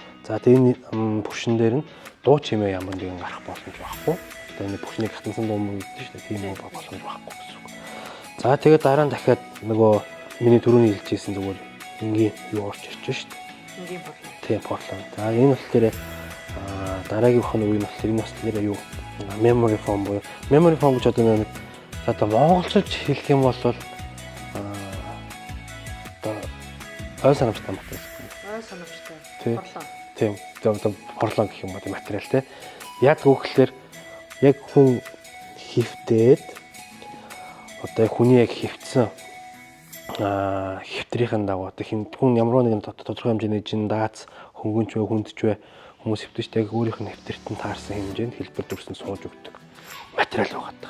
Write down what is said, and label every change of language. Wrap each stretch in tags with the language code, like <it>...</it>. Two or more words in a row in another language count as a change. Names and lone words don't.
<mn>За тэгээ энэ пүршин дээр нь дуу чимээ ямар нэгэн гарах боломж байхгүй. Тэгээ энэ пүршнийг хатансан дуу мөн гэдэг шүү дээ. Тийм юм боломж байхгүй гэсэн үг. За тэгээ дараа нь дахиад нөгөө миний түрүүний хэлжсэн зүгээр энгийн юу орж ирж шүү дээ. Энгийн поролон. Тийм поролон. За энэ болохоор дараагийн бохны үе нь болохоор энэ бас нэр юу</mn> <en>memory foam</en> <mn>буюу</mn> <en>memory foam</en> <mn>гэж одоо нэг одоо монголчууд хэлэх юм бол ой санамжтай материал. Ой санамжтай. Поролон. Тийм. Одоо поролон гэх юм бол материал те. Яг үгээр яг хүн хөвтөөд одоо хүний яг хөвцсөн хөвтрийн дагуу одоо хүн ямар нэгэн тодорхой хэмжээний жин даац хөнгөнч вэ хүндч вэ хүмүүс хөвтөжтэй яг өөрийнх нь хөвтөрт нь таарсан хэмжээнд хэлбэр дүрсэн сууж өгдөг материал байгаа.</mn>